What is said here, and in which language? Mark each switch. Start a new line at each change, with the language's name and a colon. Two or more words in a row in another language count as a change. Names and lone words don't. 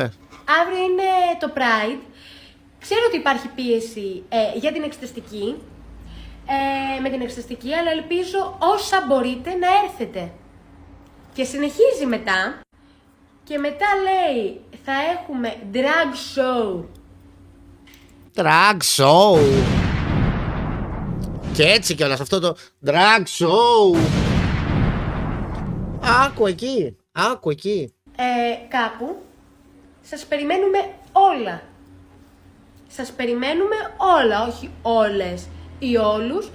Greek: Αύριο είναι το Pride. Ξέρω ότι υπάρχει πίεση για την εξεταστική. Με την εξεταστική, αλλά ελπίζω όσα μπορείτε να έρθετε. Και συνεχίζει μετά. Και μετά λέει, θα έχουμε
English: drag show. Drag show.
Greek: Και έτσι κιόλας αυτό το
English: drag show.
Greek: Άκου εκεί. Κάπου σας περιμένουμε όλα. Σας περιμένουμε όλα, όχι όλες ή όλους.